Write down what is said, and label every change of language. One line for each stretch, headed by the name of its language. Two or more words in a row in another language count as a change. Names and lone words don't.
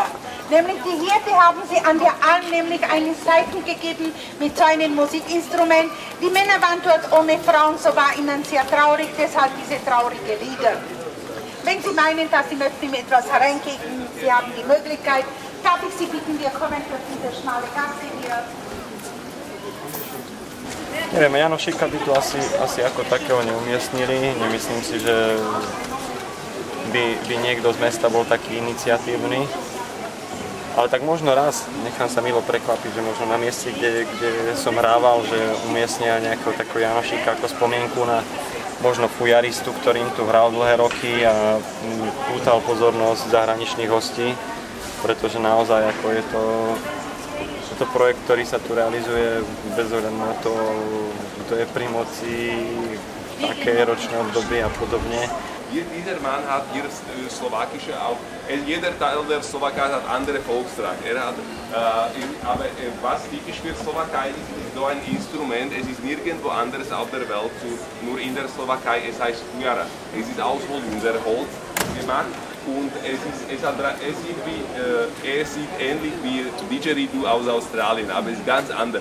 German: Nämlich die Hirte haben sie an der Alm nämlich einen Saiten gegeben mit so einem Musikinstrument. Die Männer waren dort ohne Frauen, so war ihnen sehr traurig, deshalb diese traurigen Lieder. Wenn Sie meinen, dass Sie möchten mir etwas hereingeben, Sie haben die Möglichkeit, darf ich Sie bitten, wir kommen durch diese schmale Gasse hier.
Slovak: Neviem, Janošíka by tu asi ako takého neumiestnili. Nemyslím si, že by niekto z mesta bol taký iniciatívny. Ale tak možno raz, nechám sa milo prekvapiť, že možno na mieste, kde som hrával, že umiestnia nejakého takého Janošíka ako spomienku na možno fujaristu, ktorým tu hral dlhé roky a pútal pozornosť zahraničných hostí, pretože naozaj ako je to projekt, ktorý sa tu realizuje bez ohľadu na to, kto je pri moci, aké ročné obdobie a podobne.
German: Dieser Mann hat hier slowakische, auch jeder Teil der Slowakei hat andere Volkstrag. Aber was typisch für Slowakei ist, ist so ein Instrument, es ist nirgendwo anders auf der Welt, nur in der Slowakei, es heißt Fujara. Es ist aus Holz gemacht und er sieht ähnlich wie Didgeridoo aus Australien, aber es ist ganz anders.